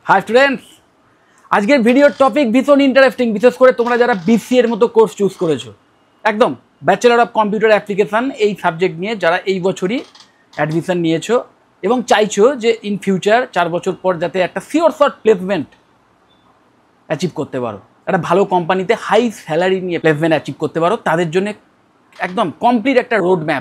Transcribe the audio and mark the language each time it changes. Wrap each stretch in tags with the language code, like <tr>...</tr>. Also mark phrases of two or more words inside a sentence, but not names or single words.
<en>Hi students,</en> <bn>আজকের ভিডিওর টপিক ভীষণ ইন্টারেস্টিং। বিশেষ করে তোমরা যারা বিসিএ এর মতো কোর্স চুজ করেছো, একদম</bn> <en>Bachelor of Computer Application</en> <bn>এই সাবজেক্ট নিয়ে যারা এই বছরই অ্যাডমিশন নিয়েছো এবং চাইছো যে</bn> <en>in future</en> <bn>4 বছর পর যাতে একটা</bn> <en>sure short placement achieve</en> <bn>করতে পারো, একটা ভালো কোম্পানিতে</bn> <en>high salary</en> <bn>নিয়ে</bn> <en>placement achieve</en> <bn>করতে পারো, তাদের জন্য একদম কমপ্লিট একটা</bn> <en>road map.</en>